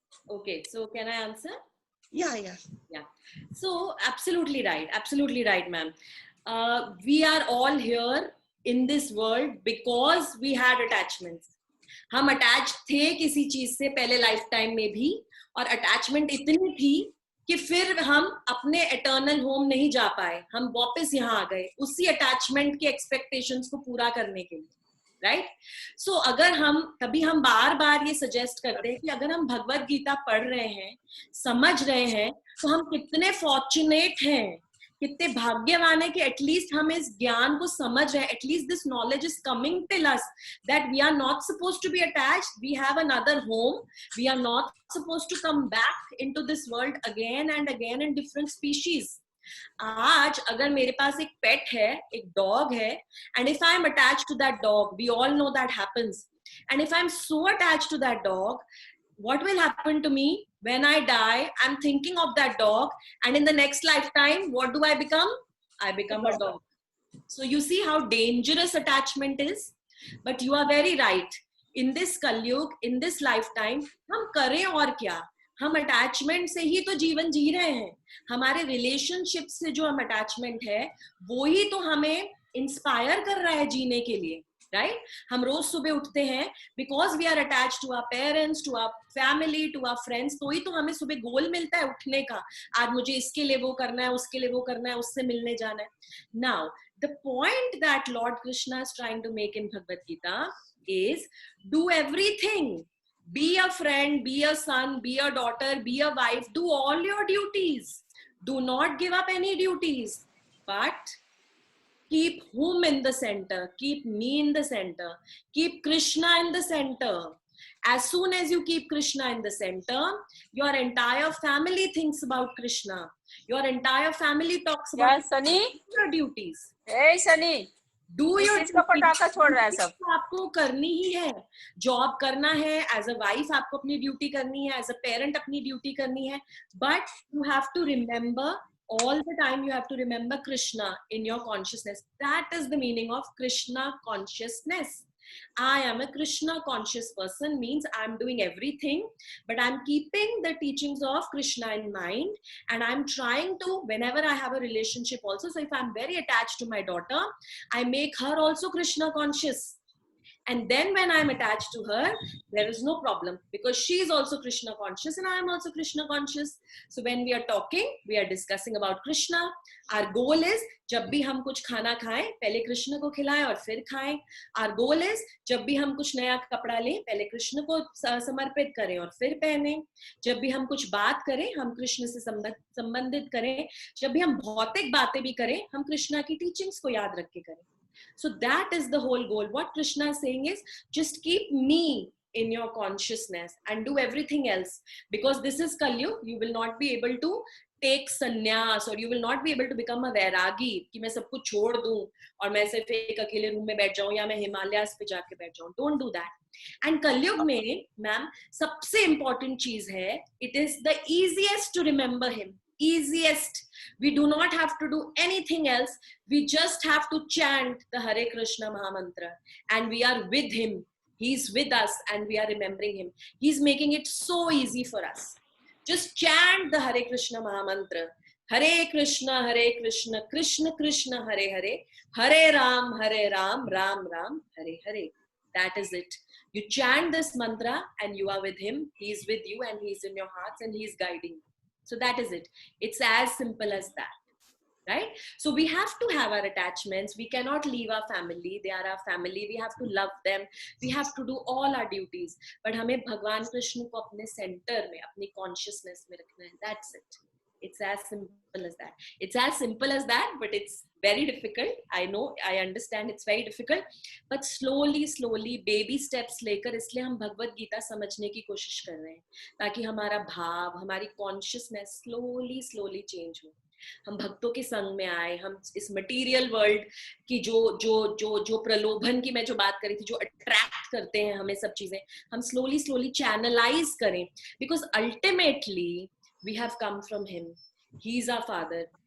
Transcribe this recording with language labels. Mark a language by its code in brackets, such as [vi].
[en] Okay, so can I answer? Yeah, yeah. Yeah. So absolutely right, ma'am. We are all here in this world because we had attachments. [hi] हम attach थे किसी चीज से पहले life time में भी, और अटैचमेंट इतनी थी कि फिर हम अपने एटर्नल होम नहीं जा पाए, हम वापस यहाँ आ गए उसी अटैचमेंट के एक्सपेक्टेशंस को पूरा करने के लिए, राइट? सो अगर हम तभी हम बार बार ये सजेस्ट करते हैं कि अगर हम भगवत गीता पढ़ रहे हैं, समझ रहे हैं, तो हम कितने फॉर्चुनेट हैं, कितने भाग्यवान है कि एटलीस्ट हम इस ज्ञान को समझ रहे हैं, [en] At least this knowledge is coming till us that we are not supposed to be attached, we have another home, we are not supposed to come back into this world again and again in different species. [hi] आज अगर मेरे पास एक पेट है, एक dog है, [en] And if I am attached to that dog, we all know that happens, and if I am so attached to that dog, what will happen to me when I die? I'm thinking of that dog, and in the next lifetime, what do I become? I become a dog. So you see how dangerous attachment is. But you are very right. In this Kalyug, in this lifetime, [hi] हम करें और क्या? हम attachment से ही तो जीवन जी रहे हैं. हमारे रिलेशनशिप से जो हम अटैचमेंट है, वो ही तो हमें इंस्पायर कर रहा है जीने के लिए, राइट? हम रोज सुबह उठते हैं [en] because we are attach to our parents, to our family, to our friends, [hi] तो ही तो हमें सुबह गोल मिलता है उठने का. आज मुझे इसके लिए वो करना है, उसके लिए वो करना है, उससे मिलने जाना है. [en] Now the point that lord Krishna is trying to make in Bhagavad Gita is do everything. Be a friend, be a son, be a daughter, be a wife, do all your duties. Do not give up any duties, but keep whom in the center, keep me in the center, keep Krishna in the center. As soon as you keep Krishna in the center, your entire family thinks about Krishna. Your entire family talks about Sunny? your duties. Hey Sunny, Do your [hi] इसका पटाखा छोड़ रहा है सब. आपको करनी ही है, job करना है, [en] as a wife [hi] आपको अपनी ड्यूटी करनी है, [en] as a parent [hi] अपनी ड्यूटी करनी है, [en] But you have to remember all the time, you have to remember Krishna in your consciousness. That is the meaning of Krishna consciousness. I am a Krishna conscious person, means I'm doing everything, but I'm keeping the teachings of Krishna in mind, and I'm trying to, whenever I have a relationship also, so if I'm very attached to my daughter, I make her also Krishna conscious. And then when I'm attached to her, there is no problem because she is also Krishna conscious and I am also Krishna conscious. So when we are talking, we are discussing about Krishna. Our goal is, [hi] जब भी हम कुछ खाना खाएं, पहले कृष्ण को खिलाएं और फिर खाएं. [en] Our goal is, [hi] जब भी हम कुछ नया कपड़ा लें, पहले कृष्ण को समर्पित करें और फिर पहने. जब भी हम कुछ बात करें, हम कृष्ण से संबंधित करें. जब भी हम भौतिक बातें भी करें, हम कृष्णा की टीचिंग्स को याद रख के करें. [en] So that is the whole goal. What Krishna is saying is, just keep me in your consciousness and do everything else. Because this is Kalyug, you will not be able to take sannyas or you will not be able to become a vairagi [hi] कि मैं सब कुछ छोड़ दूं और मैं सिर्फ एक अकेले रूम में बैठ जाऊं या मैं हिमालयास पे जाके बैठ जाऊं. [en] Don't do that. And Kalyug में, ma'am, [hi] सबसे important चीज है, [en] it is the easiest to remember him. Easiest. We do not have to do anything else. We just have to chant the Hare Krishna Mahamantra and we are with him. He's with us and we are remembering him. He's making it so easy for us. Just chant the Hare Krishna Mahamantra. Hare Krishna, Krishna Krishna, Hare Hare, Hare Ram, Ram Ram, Hare Hare. That is it. You chant this mantra and you are with him. He's with you and he's in your hearts and he's guiding you. So that is it. It's as simple as that, right? So we have to have our attachments. We cannot leave our family. They are our family. We have to love them. We have to do all our duties. [hi] But हमें भगवान कृष्ण को अपने center में, अपनी consciousness में रखना है. [en] That's it. It's as simple as that. It's as simple as that, but it's very difficult. I know, I understand it's very difficult. But slowly, slowly, baby steps [hi] लेकर, इसलिए हम भगवत गीता समझने की कोशिश कर रहे हैं ताकि हमारा भाव, हमारी consciousness slowly, slowly change हो. हम भक्तों के संग में आए, हम इस मटेरियल वर्ल्ड की जो जो जो जो प्रलोभन की मैं जो बात करी थी, जो अट्रैक्ट करते हैं हमें सब चीजें, हम स्लोली स्लोली चैनलाइज करें, [en] Because ultimately we have come from him, he is our father.